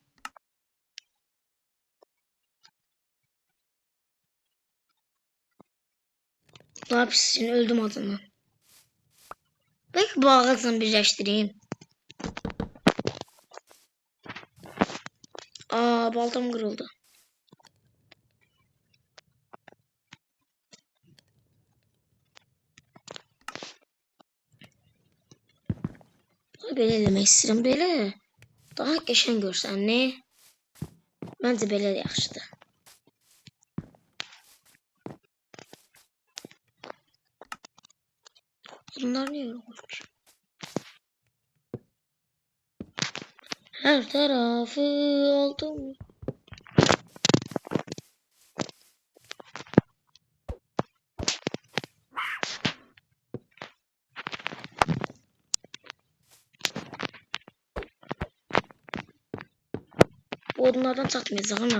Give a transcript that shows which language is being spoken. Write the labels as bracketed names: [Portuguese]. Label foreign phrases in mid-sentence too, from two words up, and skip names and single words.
[Turkish] Ne yapıyorsun? Öldüm adamı. Belki bu ağaçla birleştireyim. Aa, baltam kırıldı. [Azerbaijani] Belə eləmək istəyirəm. Belə daha qəşəng görsən ne? Məncə belə də yaxşıdır. Bunlar niyə yox olmuş? Hər tarafı oldum. Bu odunlardan çatmayacaq ama.